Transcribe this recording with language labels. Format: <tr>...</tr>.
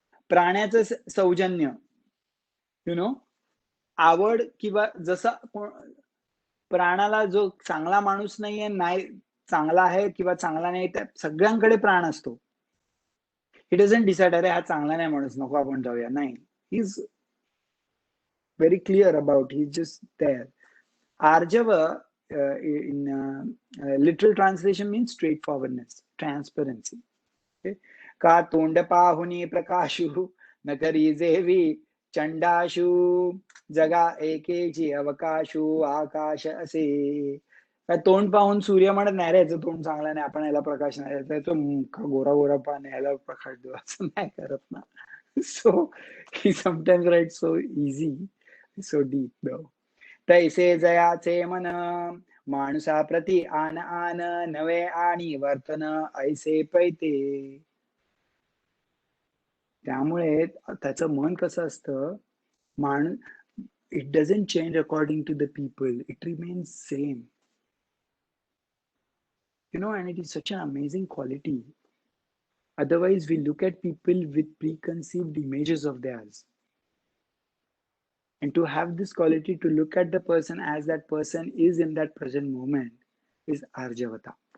<mr>प्राण्याचं सौजन्य, आवड किंवा जसं प्राणाला जो चांगला माणूस नाहीये, नाही चांगला आहे किंवा चांगला नाही, त्या सगळ्यांकडे प्राण असतो.</mr> <en>he doesn't decide</en> <mr>अरे हा चांगला नाही माणूस नको आपण जाऊया,</mr> <en>नाही. He is very clear about, he is just there. आर्जव in literal translation means straightforwardness, transparency.</en> <mr>Okay? का तोंड पाहुनी प्रकाशु न करी जेवी चंडाशु जगा एकेची अवकाशु आकाश असे. काय तोंड पाहून सूर्य म्हणत नाही रे याचं तोंड चांगलं नाही, आपण याला प्रकाश नाही द्यायचा, तो गोरा गोरा पान याला प्रकाश देऊ, असं नाही करत ना.</mr> <en>So he sometimes write so easy, so deep.</en> <mr>तैसे जयाचे मन माणसा प्रती आन आन नवे आणि वर्तन ऐसे पैते. त्यामुळे त्याचं मन कसं असतं,</mr> <en>It doesn't change according to the people, it remains same. And it is such an amazing quality. Otherwise, we look at people with preconceived images of theirs. And to have this quality, to look at the person as that person is in that present moment, is Arjavata.</en>